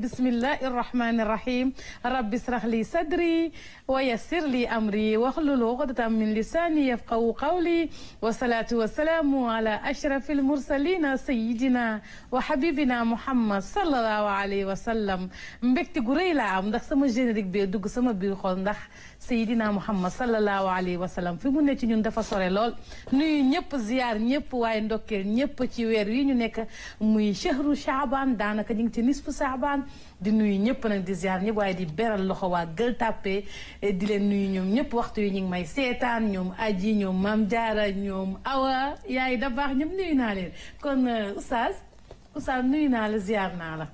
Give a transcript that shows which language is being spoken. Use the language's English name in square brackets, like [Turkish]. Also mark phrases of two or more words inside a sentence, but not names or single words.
[Arabic] بسم الله الرحمن الرحيم. رب اشرح لي صدري ويسر لي أمري واحلل عقدة من لساني يفقهوا قولي. والصلاة والسلام على أشرف المرسلين سيدنا وحبيبنا محمد صلى الله عليه وسلم. [Wolof] mbégte gu rëy laa am ndax sama générique bi dugg sama biir xol ndax Seydina Muhammad [Arabic] صلى الله عليه وسلم [Wolof] fi mu ne ci ñun dafa sore lool. nuyu ñëpp ziar ñëpp waaye ndokkeel ñëpp ci weer yi ñu nekk muy [Arabic] شهر شعبان [Wolof] daanaka ñu ngi ci [Arabic] نصف شعبان [Wolof] di nuyu ñëpp nag di ziar ñëpp waaye di beral loxo waa Gueule Tapée di leen nuyu ñoom ñëpp waxtu yi ñu ngi may seetaan ñoom aji ñoom Maam Jaara ñoom Awa yaay da baax ñëpp nuyu naa leen kon oustaz nuyu naa la ziar naa la.